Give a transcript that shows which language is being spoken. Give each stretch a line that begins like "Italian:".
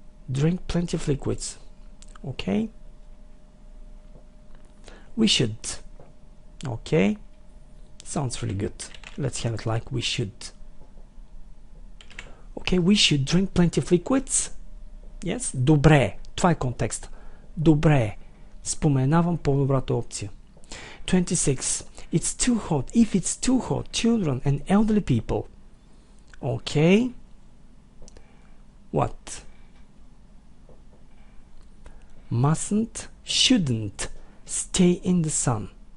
English: Drink plenty of liquids. Okay. We should. Okay. Sounds really good. Let's have it like we should. Okay, we should drink plenty of liquids.
Bulgarian: Yes. Добре. Това е контекст. Добре. Споменавам по-добрата опция.
English: 26. It's too hot. If it's too hot, children and elderly people. Okay. What? Mustn't, shouldn't stay in the sun.